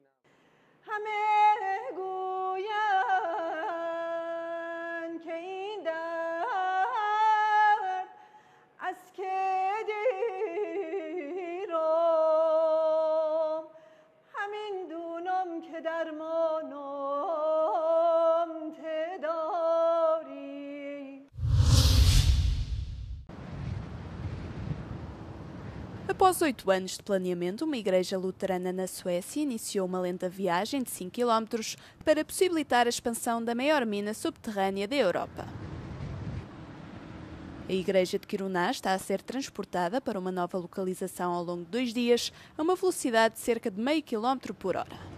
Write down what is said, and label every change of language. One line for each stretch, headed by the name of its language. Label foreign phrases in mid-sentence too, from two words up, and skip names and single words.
Persian: همه گویند که این درد از که دیرم، همین دونم که درمانم تداری.
Portuguese: Após 8 anos de planeamento, uma igreja luterana na Suécia iniciou uma lenta viagem de 5 km para possibilitar a expansão da maior mina subterrânea da Europa. A igreja de Kiruna está a ser transportada para uma nova localização ao longo de 2 dias, a uma velocidade de cerca de meio quilómetro por hora.